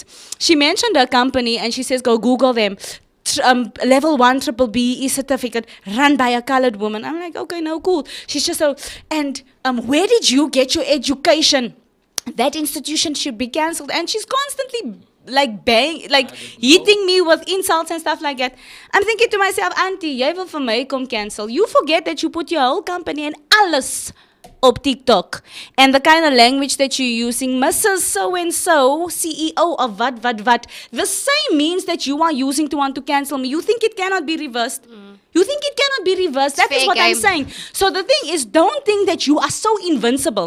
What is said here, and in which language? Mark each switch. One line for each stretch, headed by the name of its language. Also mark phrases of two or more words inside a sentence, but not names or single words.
English: She mentioned her company and she says, go Google them. Level 1 triple BE certificate run by a colored woman. I'm like, okay, no, cool. She's just so, and where did you get your education? That institution should be cancelled. And she's constantly hitting me with insults and stuff like that. I'm thinking to myself, auntie,
Afrikaans: jy wil vir my kom cancel.
English: You forget that you put your whole company and alles op TikTok. And the kind of language that you're using, Mrs. So-and-so, CEO of what. The same means that you are using to want to cancel me. You think it cannot be reversed? You think it cannot be reversed? That is fair what I'm game. saying. So the thing is, don't think that you are so invincible.